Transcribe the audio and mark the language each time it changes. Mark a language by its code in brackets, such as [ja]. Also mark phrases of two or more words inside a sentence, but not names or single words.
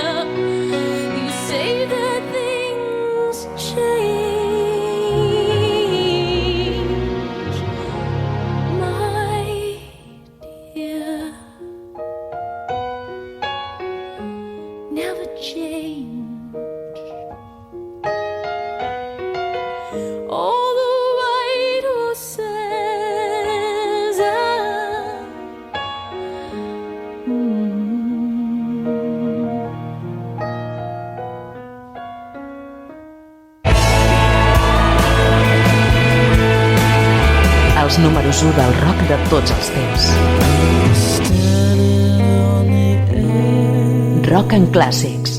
[en] You say that things change, my dear. Never change. All the white horses are [ca] Els números 1 del rock de tots els temps. Rock and Classics.